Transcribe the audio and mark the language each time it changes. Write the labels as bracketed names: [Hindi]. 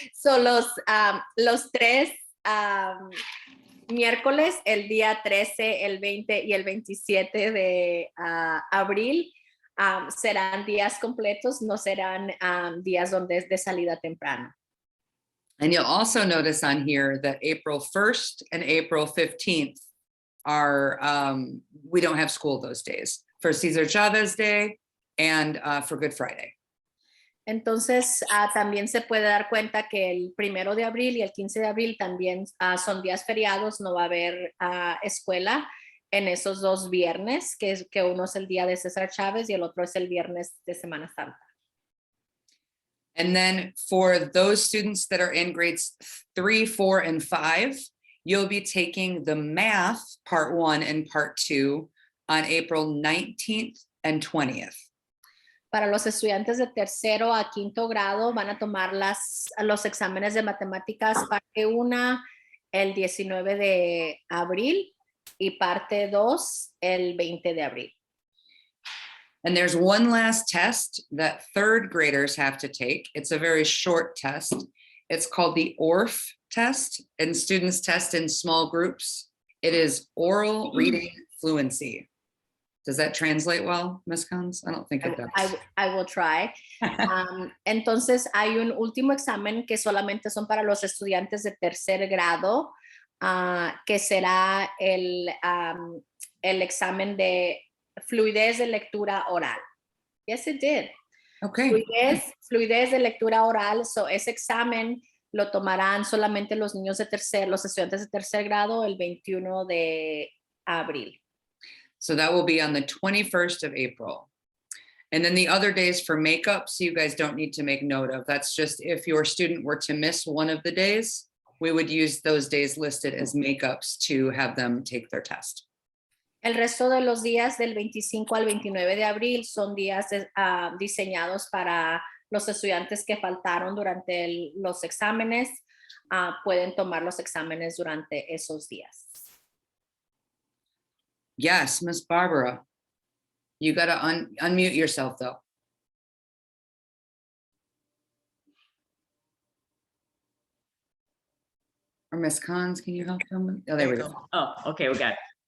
[Spanish] So los 3 miércoles, el día 13, el 20 y el 27 de abril, serán días completos, no serán días donde es de salida temprano. [English] And you'll also notice on here that April 1st and April 15th are, we don't have school those days, for Cesar Chavez Day and for Good Friday. [Spanish] Entonces, también se puede dar cuenta que el 1 de abril y el 15 de abril también son días feriados, no va a haber escuela en esos 2 viernes, que uno es el día de César Chávez y el otro es el viernes de Semana Santa. [English] And then for those students that are in grades 3, 4, and 5, you'll be taking the math part 1 and part 2 on April 19th and 20th. [Spanish] Para los estudiantes de tercero a quinto grado van a tomar los exámenes de matemáticas parte 1 el 19 de abril y parte 2 el 20 de abril. [English] And there's one last test that 3rd graders have to take. It's a very short test. It's called the ORF test, and students test in small groups. It is oral reading fluency. Does that translate well, Ms. Cons? I don't think it does. I will try. [Spanish] Entonces, hay un último examen que solamente son para los estudiantes de tercer grado, que será el examen de fluidez de lectura oral. [English] Yes, it did. Okay. [Spanish] Fluidez de lectura oral. So, ese examen lo tomarán solamente los estudiantes de tercer grado el 21 de abril. [English] So that will be on the 21st of April. And then the other days for makeup, so you guys don't need to make note of. That's just if your student were to miss one of the days, we would use those days listed as makeups to have them take their test. [Spanish] El resto de los días del 25 al 29 de abril son días diseñados para los estudiantes que faltaron durante los exámenes. Pueden tomar los exámenes durante esos días. [English] Yes, Miss Barbara, you got to unmute yourself though. Or Miss Cons, can you help them? Oh, there we go. Oh, okay, we got it.